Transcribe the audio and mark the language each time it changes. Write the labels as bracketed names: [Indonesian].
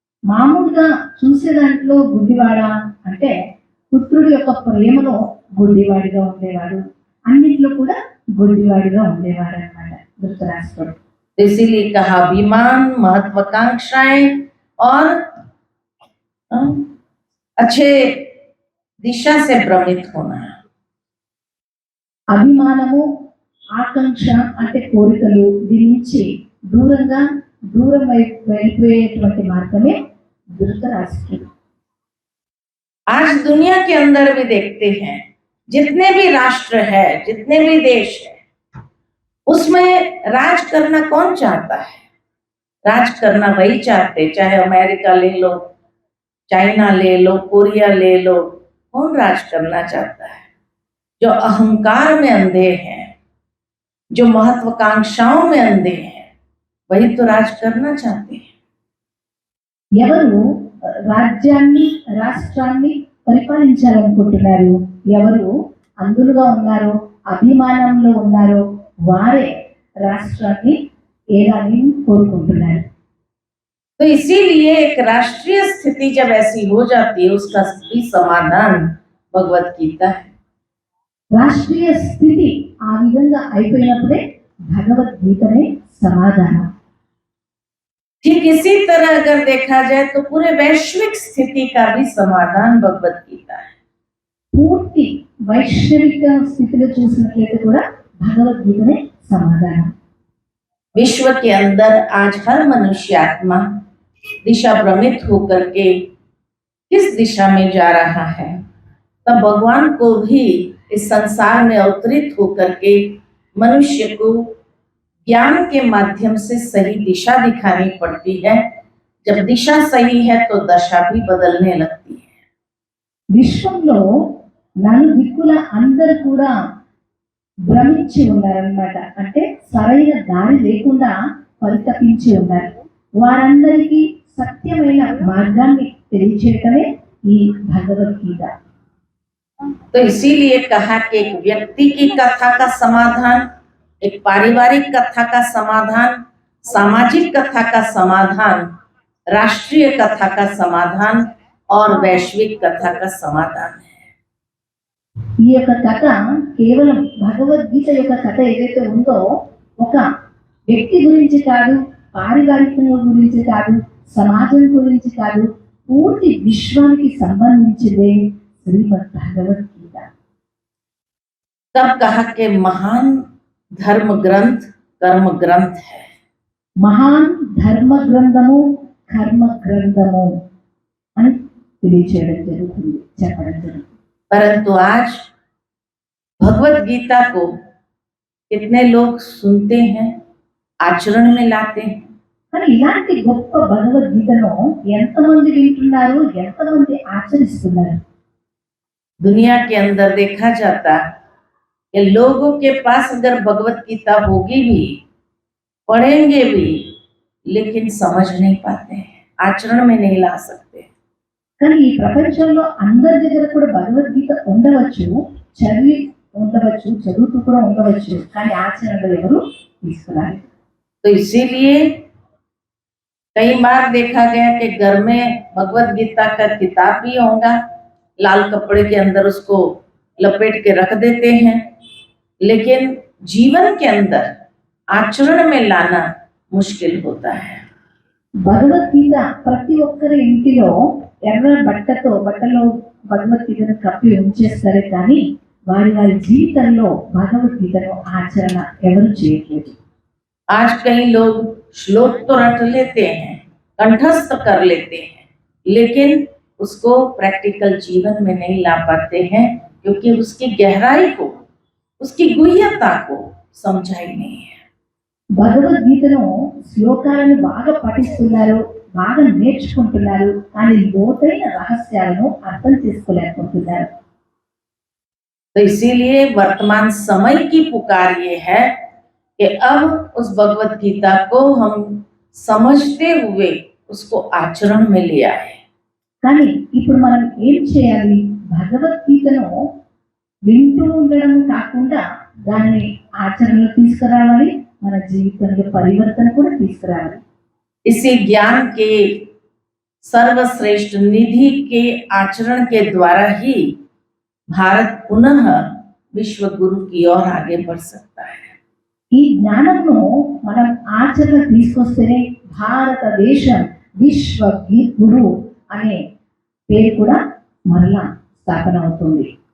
[Telugu] మామూలుగా చూసే దాంట్లో గుడ్డివాడ అంటే పుత్రుడి యొక్క ప్రేమలో గుడ్డివాడిగా ఉండేవాడు, అన్నిట్లో కూడా గుడ్డివాడిగా ఉండేవాడు అన్నమాట ధృతరాష్ట్రుడు. [Hindi] इसीलिए कहा अभिमान, महत्वाकांक्षाएं और अच्छे दिशा से भ्रमित होना। [Telugu] అభిమానము, ఆకాంక్ష అంటే కోరికలు, దీని నుంచి దూరం వైపు వెళ్ళిపోయేటువంటి మార్గమే ధృతరాష్ట్రుడు. [Hindi] आज दुनिया के अंदर भी देखते हैं, जितने भी राष्ट्र है, जितने भी देश है, उसमें राज करना कौन चाहता है? राज करना वही चाहते, चाहे अमेरिका ले लो, चाइना ले लो, कोरिया ले लो, कौन राज करना चाहता है? जो अहंकार में अंधे हैं, जो महत्वाकांक्षाओं में अंधे हैं, वही तो राज करना चाहते हैं। [Telugu] ఎవరు రాజ్యాన్ని, రాష్ట్రాన్ని పరిపాలించాలనుకుంటున్నారు, ఎవరు అందులుగా ఉన్నారో, అభిమానంలో ఉన్నారో వారే రాష్ట్రాన్ని ఏలాని కోరుకుంటున్నారు. [Hindi] तो इसीलिए एक राष्ट्रीय स्थिति जब ऐसी हो जाती है, उसका भी समाधान भगवत गीता है। [Telugu] రాష్ట్రీయ స్థితి ఆ విధంగా అయిపోయినప్పుడే భగవద్గీతనే సమాధానం. [Hindi] ठीक इसी तरह अगर देखा जाए तो पूरे वैश्विक स्थिति का भी समाधान भगवत गीता है। [Telugu] పూర్తి వైశ్విక స్థితిలో చూసినట్లయితే కూడా భగవద్గీతనే సమాధానం. [Hindi] विश्व के अंदर आज हर मनुष्य आत्मा दिशा भ्रमित होकर के किस दिशा में जा रहा है, तब भगवान को भी इस संसार में अवतरित होकर के मनुष्य को ज्ञान के माध्यम से सही दिशा दिखानी पड़ती है। जब दिशा सही है तो दशा भी बदलने लगती है। [Telugu] విశ్వంలో నలుదిక్కుల అందరూ కూడా భ్రమించి ఉన్నారన్నమాట. అంటే సరైన దారి లేకుండా పరితపించి ఉన్నారు. వారందరికీ సత్యమైన మార్గాన్ని తెలియచేయటమే ఈ భగవద్గీత. [Hindi] तो इसीलिए कहा कि एक व्यक्ति की कथा का समाधान, एक पारिवारिक कथा का समाधान, सामाजिक कथा का समाधान, राष्ट्रीय कथा का समाधान और वैश्विक कथा का समाधान है। [Telugu] ఈ యొక్క కథ కేవలం భగవద్గీత యొక్క కథ ఏదైతే ఉందో ఒక వ్యక్తి గురించి కాదు, పారివారికం గురించి కాదు, సమాజం గురించి కాదు, పూర్తి విశ్వానికి సంబంధించిందే శ్రీమద్ భగవద్గీత. [Hindi] तब कहा कि महान धर्म ग्रंथ कर्म ग्रंथ है। [Telugu] మహాన్ ధర్మ గ్రంథము కర్మ గ్రంథము అని తెలియచేయడం జరుగుతుంది, చెప్పడం జరుగుతుంది. [Hindi] परंतु आज भगवत गीता को कितने लोग सुनते हैं, आचरण में लाते हैं? [Telugu] కానీ ఇలాంటి గొప్ప భగవద్గీతను ఎంతమంది వింటున్నారు, ఎంతమంది ఆచరిస్తున్నారు? [Hindi] दुनिया के अंदर देखा जाता कि लोगों के पास अगर भगवत गीता होगी भी, पढ़ेंगे भी, लेकिन समझ नहीं पाते हैं, आचरण में नहीं ला सकते। [Telugu] కానీ ఈ ప్రపంచంలో అందరి దగ్గర కూడా భగవద్గీత ఉండవచ్చు, చదివి ఉండవచ్చు, చదువుతూ కూడా ఉండవచ్చు, కానీ ఆచరణలో ఎవరు తీసుకురాలి. [Hindi] तो इसीलिए कई बार देखा गया कि घर में भगवत गीता का किताब भी होगा, लाल कपड़े के अंदर उसको लपेट के रख देते हैं, लेकिन जीवन के अंदर आचरण में लाना मुश्किल होता है। [Telugu] భగవద్గీత ప్రతి ఒక్కరి ఇంటిలో ఎర్ర బట్టలో భగవద్గీతను కప్పి ఉంచేస్తారు కానీ వారి జీవితంలో భగవద్గీతను ఆచరణ ఎవరు చేయట్లేదు. [Hindi] आज कई लोग श्लोक तो रट लेते हैं, कंठस्थ कर लेते हैं, लेकिन उसको प्रैक्टिकल जीवन में नहीं ला पाते हैं क्योंकि उसकी गहराई को, उसकी गुह्यता को समझा ही नहीं है। [Telugu] భగవద్గీతను శ్లోకాలను బాగా పఠిస్తున్నారు, బాగా నేర్చుకుంటున్నారు, కానీ లోతైన రహస్యాలను అర్థం చేసుకోలేకపోతున్నారు. [Hindi] तो इसीलिए वर्तमान समय की पुकार ये है कि अब उस भगवत गीता को हम समझते हुए उसको आचरण में ले आए। [Telugu] కానీ ఇప్పుడు మనం ఏం చేయాలి? భగవద్గీతను వింటూ ఉండడం కాకుండా దాన్ని ఆచరణలో తీసుకురావాలి, మన జీవితంలో పరివర్తన కూడా తీసుకురావాలి. [Hindi] इसी ज्ञान के सर्वश्रेष्ठ निधि के आचरण के द्वारा ही भारत पुनः विश्व गुरु की ओर आगे बढ़ सकता है। [Telugu] ఈ జ్ఞానంను మనం ఆచరణ తీసుకొస్తేనే భారతదేశం విశ్వ గురు అనే పేరు కూడా మరలా స్థాపన అవుతుంది.